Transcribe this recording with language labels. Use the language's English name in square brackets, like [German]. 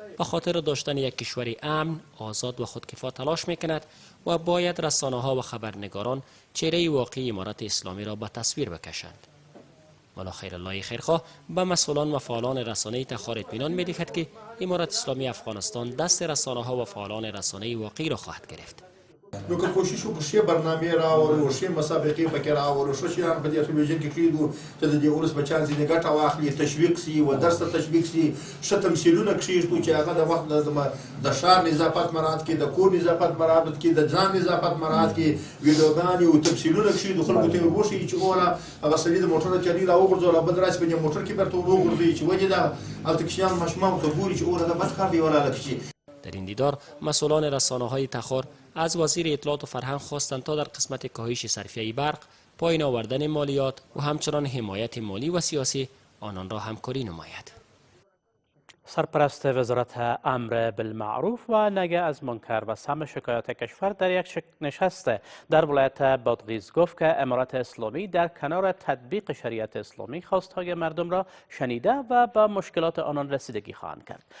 [Persian] به خاطر داشتن یک کشور امن، آزاد و خودکفا تلاش میکند و باید رسانه‌ها و خبرنگاران چهره واقعی امارت اسلامی را به تصویر بکشند. مولا خیرالله خیرخواه به مسئولان و فعالان رسانه تخار اطمینان می‌دهد که امارت اسلامی افغانستان دست رسانه‌ها و فعالان رسانه واقعی را خواهد گرفت. [Pashto] نو که کوشش وکړو ښې برنامې راوړو، ښې مسابقې پکې راوړو، ښه شیان په دې تلویزیون کې کېږدو چې د دې ولس بچیان ځینې ګټه واخلي، تشویق سي و درس ته تشویق سي، ښه تمثیلونه کښېږدو چې هغه د وخت د ښار نظافت مراعات کړي، د کور نظافت مراعات کړي، د ځان نظافت مراعات کړي، ویډیوګانې او تمثیلونه کښېږدو، خلکو ته یې وښیي چې اوله هغه سړي د موټر چالي راوغورځوله، بل راسي په دې موټر کې بیرته وغورځوي چې ولې دا هلته کښېنان ماشومان ته ګوري چې اوله دا بس کار دی ولاړه کښې. [Persian] در این دیدار مسئولان رسانه‌های تخار از وزیر اطلاعات و فرهنگ خواستند تا در قسمت کاهش صرفیه برق، پایین آوردن مالیات و همچنان حمایت مالی و سیاسی آنان را همکاری نماید. سرپرست وزارت امر بالمعروف و نهی از منکر و سمع شکایات کشور در یک نشست در ولایت بادغیس گفت که امارت اسلامی در کنار تطبیق شریعت اسلامی خواستهای مردم را شنیده و به مشکلات آنان رسیدگی خواهند کرد.